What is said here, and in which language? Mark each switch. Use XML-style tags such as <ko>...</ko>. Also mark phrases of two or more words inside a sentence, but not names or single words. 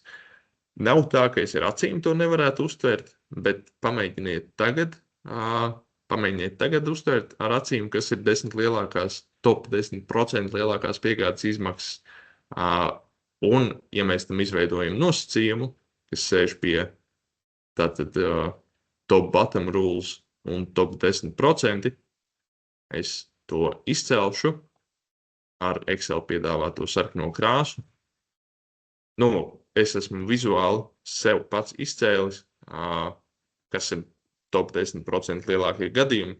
<lv>Nav tā, ka es ar acīm to nevarētu uztvert, bet pamēģiniet tagad uztvert ar acīm, kas ir 10 lielākās, top 10% lielākās piegādes izmaksas. Un, ja mēs tam izveidojam nosacījumu, kas sēž pie tātad</lv> <en>top bottom rules</en> <lv>un top 10%, es to izcelšu ar Excel piedāvāto sarkano krāsu. Es esmu vizuāli sev pats izcēlis, kas ir top 10% lielākie gadījumi.</lv>